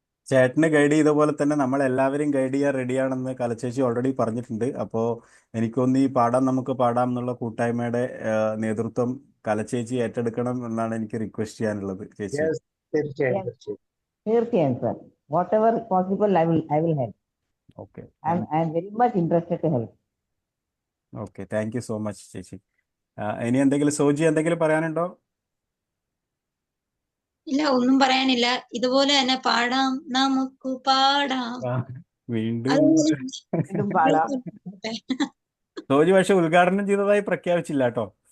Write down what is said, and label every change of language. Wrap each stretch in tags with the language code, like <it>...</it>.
<ml>ചേട്ടനെ ഗൈഡ് ചെയ്ത പോലെ തന്നെ നമ്മളെല്ലാവരും ഗൈഡ് ചെയ്യാൻ റെഡിയാണെന്ന് കലച്ചേച്ചി ഓൾറെഡി പറഞ്ഞിട്ടുണ്ട്. അപ്പോൾ എനിക്കൊന്ന് ഈ പാടാം നമുക്ക് പാടാം എന്നുള്ള കൂട്ടായ്മയുടെ നേതൃത്വം കലച്ചേച്ചി ഏറ്റെടുക്കണം എന്നാണ് എനിക്ക് റിക്വസ്റ്റ് ചെയ്യാനുള്ളത്. ചേച്ചി തീർച്ചയായും, തീർച്ചയായും. തീർച്ചയായും sir.</ml> <en>Whatever possible, I will help.</en> <ml>Okay,</ml> <en>I am very much interested to help.</en> <ml>Okay,</ml> <en>thank you so much</en> <ml>ചേച്ചി. ഇനി എന്തെങ്കിലും സോജി എന്തെങ്കിലും പറയാനുണ്ടോ? ഇല്ല, ഒന്നും പറയാനില്ല. ഇതുപോലെ തന്നെ പാടാം, നമുക്ക് പാടാം. വീണ്ടും അതുപോലെ വീണ്ടും പാടാം. സോജി പക്ഷെ ഉദ്ഘാടനം ചെയ്തതായി പ്രഖ്യാപിച്ചില്ല കേട്ടോ.</ml>